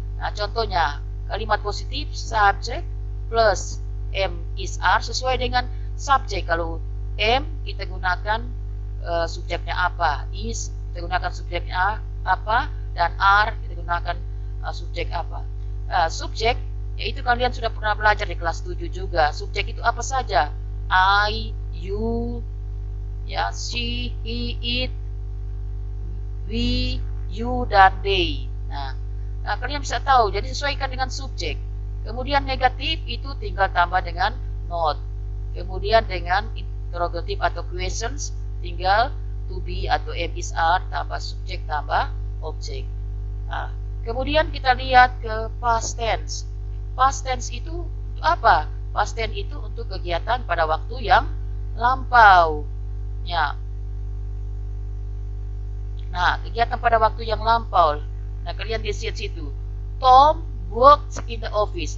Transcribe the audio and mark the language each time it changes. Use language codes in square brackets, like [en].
[id] Nah, contohnya kalimat positif subject plus am is are sesuai dengan subjek. Kalau am kita gunakan subjeknya apa, is kita gunakan subjeknya apa, dan are kita gunakan subjek apa. Subjek yaitu kalian sudah pernah belajar di kelas 7 juga. Subjek itu apa saja? I, you, ya, she, he, it, we, you, dan they. Nah, kalian bisa tahu, jadi sesuaikan dengan subjek. Kemudian negatif itu tinggal tambah dengan not. Kemudian dengan interrogative atau questions tinggal to be atau am is are tambah subjek tambah objek. Nah, kemudian kita lihat ke past tense. Past tense itu untuk apa? Past tense itu untuk kegiatan pada waktu yang lampau. Ya. Nah, kegiatan pada waktu yang lampau. Nah, kalian lihat situ. [en] Tom worked in the office.